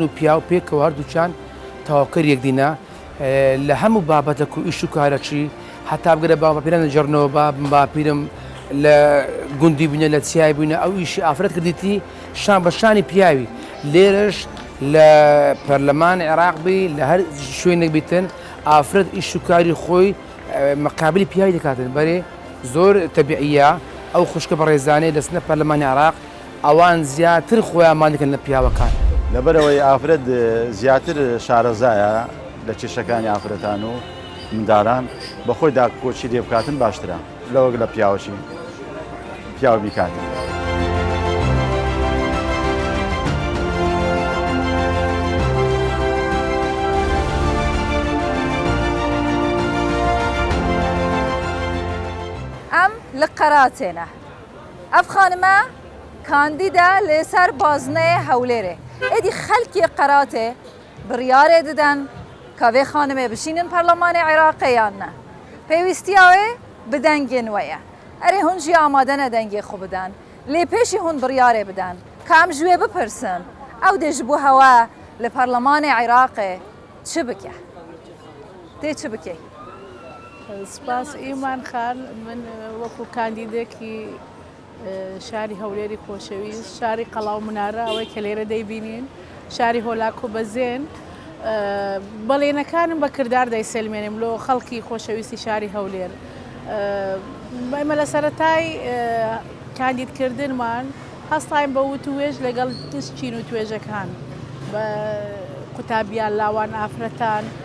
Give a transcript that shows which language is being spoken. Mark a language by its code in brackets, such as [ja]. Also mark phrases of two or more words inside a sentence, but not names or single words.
[ckb] و پیا و پێکەوە هەردووچان تەواوکەر یەکدینە لە هەموو بابەتە و ئیش و کارەچی هەتا بگرە باپیرە نەجارنەوە باپیرم لە گوندی بوونە لە چیای بووینە ئەو ئیشی ئافرەت کردیتی شان بە شانی پیاوی لێرەش لە پەرلەمان عێراق بی لە هەر شوێنێک بیتن ئافرەت ئیش و کاری خۆی مقابلی پیاوی دەکاتن بەرێ زۆر تەبیعیە ئەو خوشکە بە ڕێزانەی لەسنە پەرلەمانی عێراق ئەوان زیاتر خۆیانمان دەکەن لە پیاوەکان لەبەرەوەی ئافرەت زیاتر شارەزایە لە کێشەکانی ئافرەتان و منداڵان بەخۆی داکۆچی لێ بکاتن باشترە لەوەک لە پیاوەشی پیاوە بیکاتن. [ku] li qeratêne ev xanime kandîde lêser bazineyê Hewlêrê êdî xelkê qeratê biryarê didin ka vê xanimê bişînin Perlemanê Iraqê yan ne pêwîstiya wê bi dengên we ye erê hûn jî amade ne dengê xwe bidin lê pêşî hûn biryarê bidin ka em ji wê bipirsin ew dê ji bo hewe li Perlemanê Iraqê çi bike tê çi bike [ckb] سپاس ئیمان خان من وەکو کاندیدێکی شاری هەولێری خۆشەویست شاری قەڵاو منارە ئەوەی کە لێرە دەیبینین شاری هۆلاکۆ بەزێن بەڵێنەکانم بە کردار دەیسەلمێنم لۆ خەڵکی خۆشەویستی شاری هەولێر ئێمە لە سەرەتای کاندیدکردنمان هەستایم بە وت و وێژ لەگەڵ چین و توێژەکان بە قوتابیان لاوان ئافرەتان